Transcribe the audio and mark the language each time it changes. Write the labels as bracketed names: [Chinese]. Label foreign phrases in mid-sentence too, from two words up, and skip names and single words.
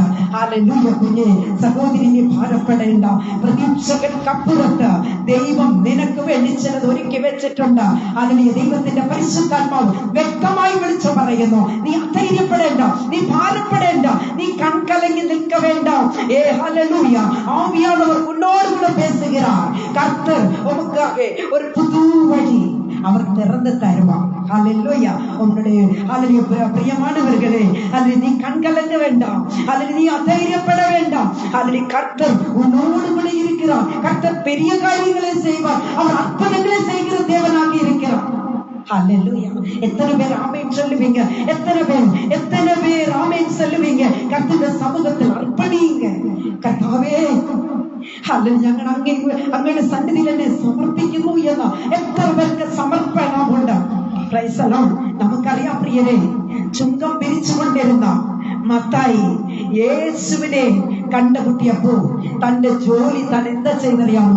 [Malayalam] ഹല്ലേലൂയ. കുഞ്ഞെ സഹോദരി, നീ ഭാരപ്പെടേണ്ട. പ്രതീക്ഷകൾക്കപ്പുറത്ത് ദൈവം നിനക്ക് വേണ്ടി ചിലത് ഒരുക്കി വെച്ചിട്ടുണ്ട്. ഹല്ലേലൂയ. ദൈവത്തിന്റെ പരിശുദ്ധാത്മാവ് വ്യക്തമായി വിളിച്ചു പറയുന്നു, നീ അധൈര്യപ്പെടേണ്ട, നീ ഭാരപ്പെടേണ്ട, നീ കൺകലങ്ങി നിൽക്ക വേണ്ട. [Tamil] ഹല്ലേലൂയ. ആവിയാനவர் உன்னோடு கூட பேசுகிறார். கர்த்தர் உமக்காக ஒரு புது வழி அவர் திறந்து தருவார். ஹல்லேலூயா. உங்களுடைய ஹல்லேலூயா பிரியமானவர்களே, அதில் நீ கண்கலங்க வேண்டாம், அதில் நீ அதைரியப்பட வேண்டாம். அதில் கர்த்தர் உன்னோடு கூட இருக்கிறார். கர்த்தர் பெரிய காரியங்களை செய்வார். அவர் அற்புதங்களை செய்கிற தேவனாக இருக்கிறார். ஹல்லேலூயா. எத்தனை பேர் ஆமென் சொல்லுவீங்க? எத்தனை பேர் ஆமென் சொல்லுவீங்க? கர்த்தருடைய சமூகத்தில் அர்ப்பணிங்க. [Malayalam] കർത്താവേ ഞങ്ങൾ അങ്ങയുടെ സന്നിധിയിൽ എന്നെ സമർപ്പിക്കുന്നു എന്ന എത്ര പേർക്ക് സമർപ്പണമുണ്ട്. [English] Praise the Lord. [Malayalam] നമുക്കറിയാം പ്രിയരെ, ചുങ്കം പിരിച്ചുകൊണ്ടിരുന്ന മത്തായി യേശുവിനെ കണ്ടുമുട്ടിയപ്പോ തന്റെ ജോലി താൻ എന്താ ചെയ്തറിയാമോ?